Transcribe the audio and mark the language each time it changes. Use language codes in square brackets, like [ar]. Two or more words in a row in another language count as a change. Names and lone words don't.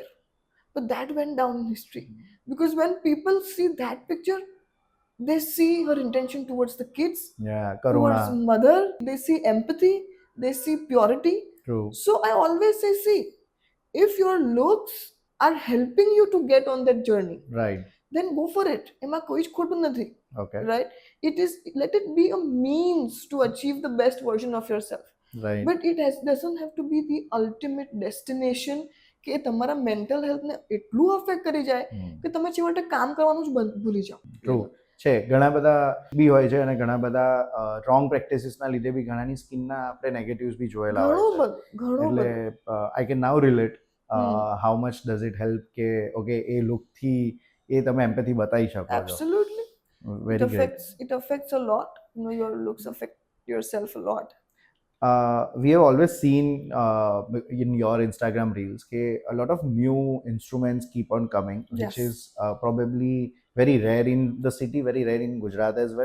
[en] But that went down in history. Because when people see that picture, they see her intention towards the kids, towards mother, they see empathy, they see purity. True. So I always say, see, if your looks are helping you to get on that journey, right, then go for it. [gu] એમાં કોઈ જ ખોટું નથી. [en] Okay. Right? Let it be a means to achieve the best version of yourself. Right. But it doesn't have to be the ultimate destination [gu] કે તમારા mental health ને એટલું affect કરી જાય કે તમે છેવટે કામ કરવાનું જ ભૂલી જાઓ. [en] True. [gu] છે ઘણા બધા બી હોય છે અને ઘણા બધા રોંગ પ્રેક્ટિસીસના લીધે બી ઘણાની સ્કિનના આપણે નેગેટિવ્સ બી જોયેલા હોય છે ઘણું એટલે બધું [en] I can now relate how much does it help [gu] કે ઓકે એ લુકથી એ તમે એમ્પેથી બતાવી શકો છો. [en] absolutely [gu] વેરી ગ્રેટ. [en] it affects a lot, your looks affect yourself a lot. We have always seen in your Instagram reels a lot of new instruments keep on coming, which Yes. is probably very rare in the city, very rare in Gujarat as well.